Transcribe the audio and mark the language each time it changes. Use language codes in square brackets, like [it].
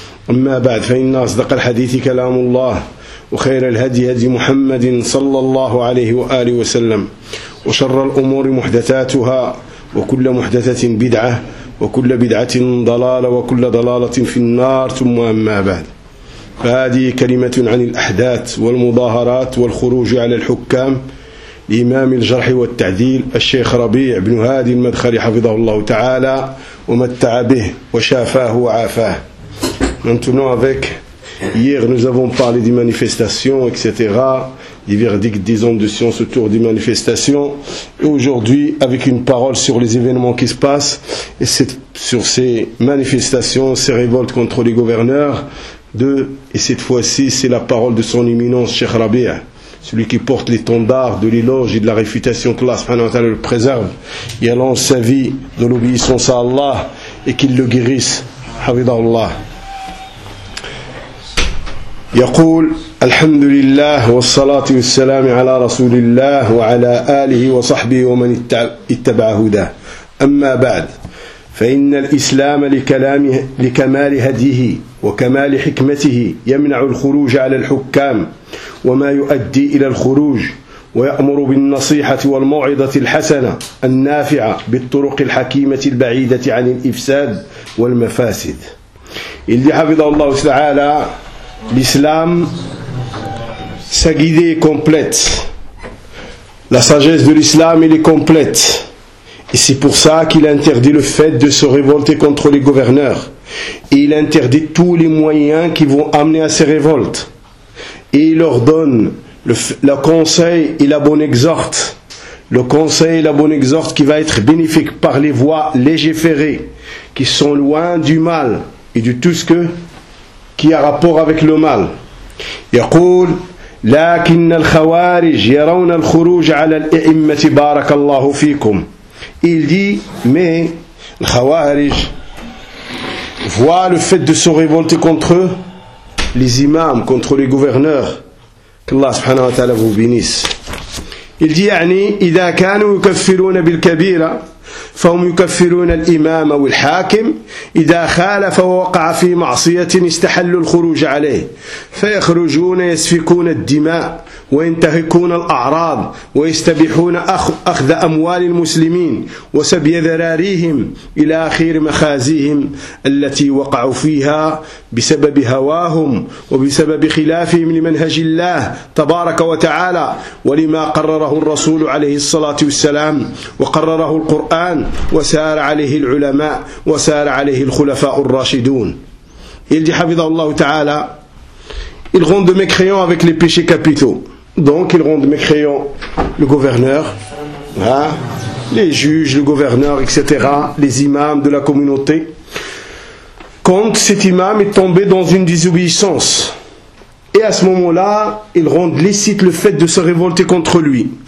[ar] أما بعد، فإن أصدق الحديث كلام الله، وخير الهدي هدي محمد صلى الله عليه وآله وسلم، وشر الأمور محدثاتها، وكل محدثة بدعة، وكل بدعة ضلالة، وكل ضلالة في النار. ثم أما بعد، فهذه كلمة عن الأحداث والمظاهرات والخروج على الحكام لإمام الجرح والتعديل الشيخ ربيع بن هادي المدخلي حفظه الله تعالى ومتع به وشافاه وعافاه. [fr] Maintenant, avec hier, nous avons parlé des manifestations, etc., des verdicts des hommes de science autour des manifestations. Et aujourd'hui, avec une parole sur les événements qui se passent, et c'est sur ces manifestations, ces révoltes contre les gouverneurs, et cette fois-ci, c'est la parole de son éminence, Cheikh Rabia, celui qui porte l'étendard de l'éloge et de la réfutation que Allah le préserve, et allonge sa vie dans l'obéissance à Allah, et qu'il le guérisse. [ar] Havidallah. يقول الحمد لله والصلاة والسلام على رسول الله وعلى آله وصحبه ومن اتبع هداه. أما بعد، فإن الإسلام لكمال هديه وكمال حكمته يمنع الخروج على الحكام وما يؤدي إلى الخروج، ويأمر بالنصيحة والموعظة الحسنة النافعة بالطرق الحكيمة البعيدة عن الإفساد والمفاسد. اللي حفظه الله تعالى، [fr] l'islam, sa guidée est complète. La sagesse de l'islam, elle est complète. Et c'est pour ça qu'il interdit le fait de se révolter contre les gouverneurs. Et il interdit tous les moyens qui vont amener à ces révoltes. Et il ordonne le conseil et la bonne exhorte. Le conseil et la bonne exhorte qui va être bénéfique par les voies légiférées, qui sont loin du mal et de tout ce que qui a rapport avec le mal. [ar] يقول لكن الخوارج يرون الخروج على الأئمة بارك الله فيكم. [fr] Il dit mais les khawarij voient le fait de se révolter contre eux, les imams, contre les gouverneurs, que Allah subhanahu wa ta'ala vous bénisse. Il dit [ar] يعني إذا كانوا يكفرون بالكبيرة فهم يكفرون الإمام والحاكم، إذا خالف ووقع في معصية استحلوا الخروج عليه، فيخرجون يسفكون الدماء وينتهكون الأعراض ويستبيحون أخذ أموال المسلمين وسبي ذراريهم إلى آخر مخازيهم التي وقعوا فيها بسبب هواهم وبسبب خلافهم لمنهج الله تبارك وتعالى ولما قرره الرسول عليه الصلاة والسلام وقرره القرآن وسار عليه العلماء وسار عليه الخلفاء الراشدون. يلجي حفظه الله تعالى [fr] Ils vont de mécréant avec les péchés capitaux. Donc, ils rendent mécréant le gouverneur, hein, les juges, le gouverneur, etc., les imams de la communauté. Quand cet imam est tombé dans une désobéissance, et à ce moment-là, ils rendent licite le fait de se révolter contre lui.